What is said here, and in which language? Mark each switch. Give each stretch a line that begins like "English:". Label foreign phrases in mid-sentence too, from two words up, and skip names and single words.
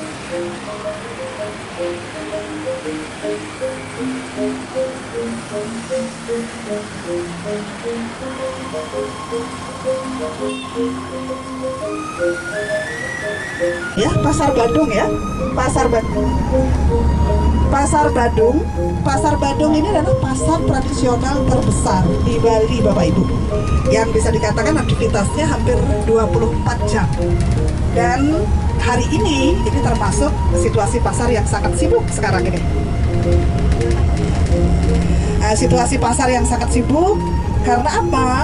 Indonesian: Ya, Pasar Badung ya, Pasar Badung. Pasar Badung, Pasar Badung ini adalah pasar tradisional terbesar di Bali, Bapak Ibu. Yang bisa dikatakan aktivitasnya hampir 24 jam. Dan hari ini termasuk situasi pasar yang sangat sibuk sekarang ini. Situasi pasar yang sangat sibuk karena apa?